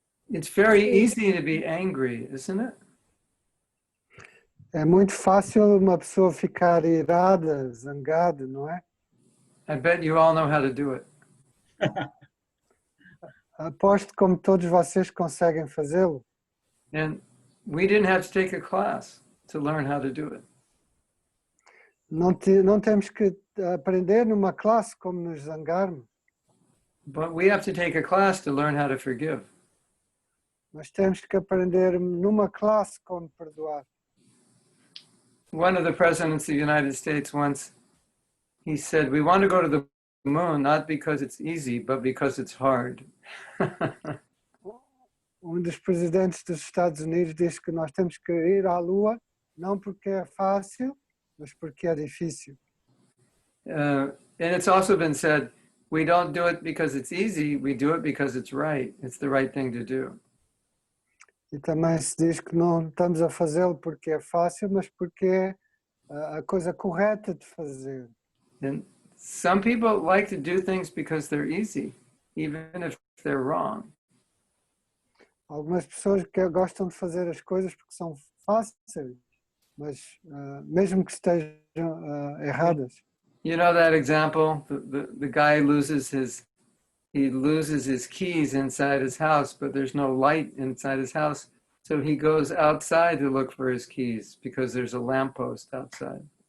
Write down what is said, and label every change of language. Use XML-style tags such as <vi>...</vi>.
<en>It's very easy to be angry, isn't it?</en> <pt>É muito fácil uma pessoa ficar irada, zangada, não é?</pt> <en>I bet you all know how to do it.</en> <pt>Aposto como todos vocês conseguem fazê-lo.</pt> <en>And we didn't have to take a class to learn how to do it.</en> <pt>Não temos que aprender numa classe como nos zangarmos,</pt> <en>But we have to take a class to learn how to forgive.</en> <pt>mas temos que aprender numa classe como perdoar.</pt> <en>One of the presidents of the United States once, he said, we want to go to the moon, not because it's easy, but because it's hard.</en> <pt>Dos presidentes dos Estados Unidos disse que nós temos que ir à Lua, não porque é fácil, mas porque é difícil.</pt> <en>And it's also been said, we don't do it because it's easy, we do it because it's right. It's the right thing to do.</en> <pt>E também se diz que não estamos a fazê-lo porque é fácil, mas porque é a coisa correta de fazer.</pt> <en>And some people like to do things because they're easy, even if they're wrong.</en> <pt>Algumas pessoas que gostam de fazer as coisas porque são fáceis, mas mesmo que estejam erradas.</pt> <en>You know that example? The guy loses his keys inside his house, but there's no light inside his house. So he goes outside to look for his keys because there's a lamppost outside.</en>